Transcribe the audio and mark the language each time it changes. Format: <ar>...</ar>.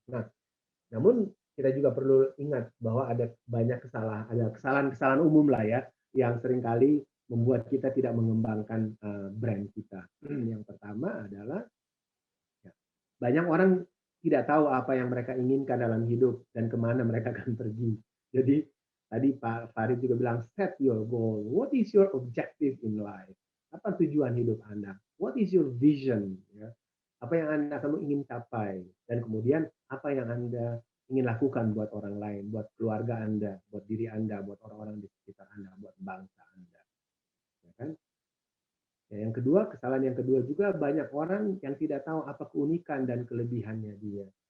<id>Nah, namun kita juga perlu ingat bahwa ada banyak kesalahan umum lah ya, yang seringkali membuat kita tidak mengembangkan brand kita. Yang pertama adalah banyak orang tidak tahu apa yang mereka inginkan dalam hidup dan kemana mereka akan pergi. Jadi tadi Pak Farid juga bilang,</id> <en>set your goal. What is your objective in life?</en> <id>Apa tujuan hidup Anda?</id> <en>What is your vision?</en> <id>Ya. Apa yang kamu ingin capai? Dan kemudian apa yang Anda ingin lakukan buat orang lain, buat keluarga Anda, buat diri Anda, buat orang-orang di sekitar Anda, buat bangsa Anda. Ya kan? Ya, yang kedua, kesalahan yang kedua juga banyak orang yang tidak tahu apa keunikan dan kelebihannya dia.</id>